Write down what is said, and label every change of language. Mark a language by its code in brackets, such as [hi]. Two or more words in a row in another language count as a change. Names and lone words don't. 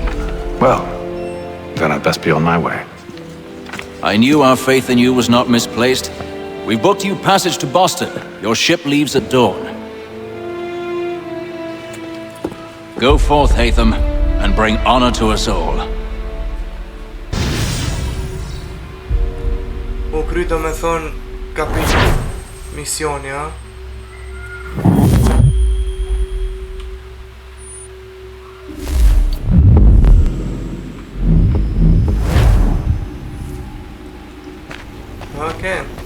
[en] Well, then I'd best be on my way. I knew our faith in you was not misplaced. We've booked you passage to Boston. Your ship leaves at dawn. Go forth, Hatham, and bring honor to us all. [sq] U kry do me thonë kapit misioni, ha? [en] Okay.